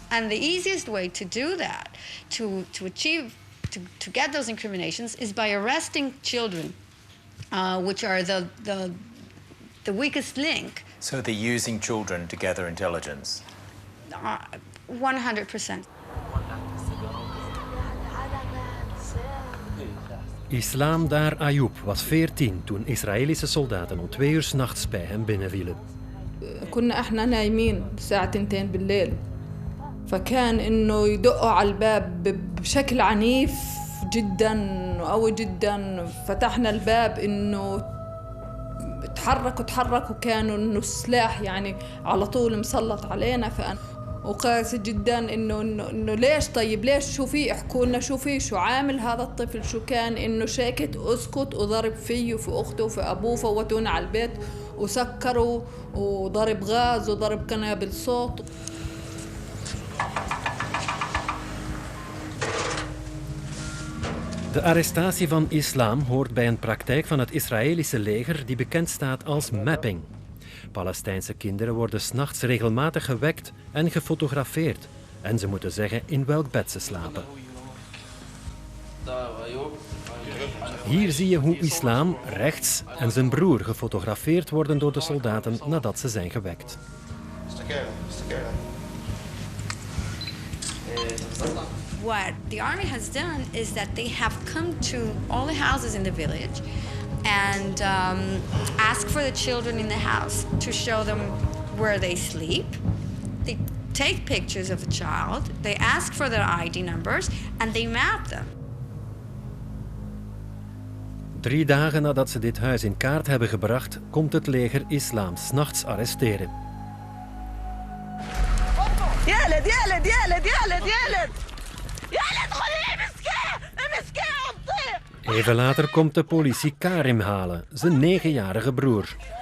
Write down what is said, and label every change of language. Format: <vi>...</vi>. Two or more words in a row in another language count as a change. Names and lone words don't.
<en>And the easiest way to do that, to get those incriminations, is by arresting children, which are the weakest link. So they're using children to gather intelligence? 100%.</en> <nl>Islam Dar Ayoub was 14 toen Israëlische soldaten om 2 uur 's nachts bij hem binnenvielen.</nl> <ar>كنا احنا نايمين الساعة 2 بالليل فكان انه يدقوا على الباب بشكل عنيف جدا وقوي جدا. فتحنا الباب انه تحركوا كانوا انه السلاح يعني على طول مسلط علينا. وقاسي جدا انه ليش طيب ليش شو في احكوا لنا شو في شو عامل هذا الطفل شو كان انه شاكت اسكت وضرب فيه وفي اخته وفي ابوه فوتونا على البيت وسكروا وضرب غاز وضرب قنابل صوت.</ar> <nl>De arrestatie van islam hoort bij een praktijk van het Israëlische leger die bekend staat als mapping. Palestijnse kinderen worden 's nachts regelmatig gewekt en gefotografeerd. En ze moeten zeggen in welk bed ze slapen. Hier zie je hoe Islam rechts en zijn broer gefotografeerd worden door de soldaten nadat ze zijn gewekt.</nl> <en>What the army has done is that they have come to all the houses in the village and ask for the children in the house to show them where they sleep. They take pictures of the child, they ask for their ID numbers and they map them.</en> <nl>3 dagen nadat ze dit huis in kaart hebben gebracht, komt het leger Islam 's nachts arresteren. Even later komt de politie Karim halen, zijn 9-jarige broer.</nl>